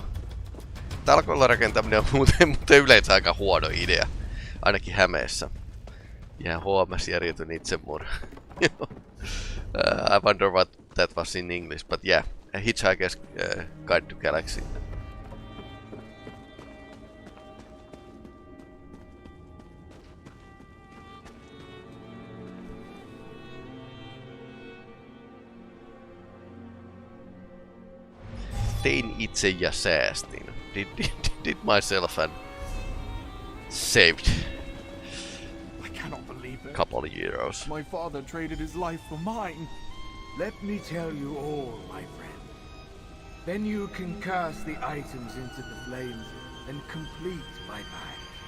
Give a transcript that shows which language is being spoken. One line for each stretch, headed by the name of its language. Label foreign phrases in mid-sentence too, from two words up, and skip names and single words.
Finnish: Talkoilla rakentaminen on muuten yleensä aika huono idea, ainakin Hämeessä. Ja HMS järjetyn itsemurha.
English: I wonder what that was in English, but yeah, A Hitchhiker's Guide to Galaxy.
Finnish: Tein itse ja säästin.
English: Did myself and saved I cannot believe it. Couple of euros. My father traded his life for mine. Let me tell you all, my friend. Then you can cast the items into the flames and complete my pact.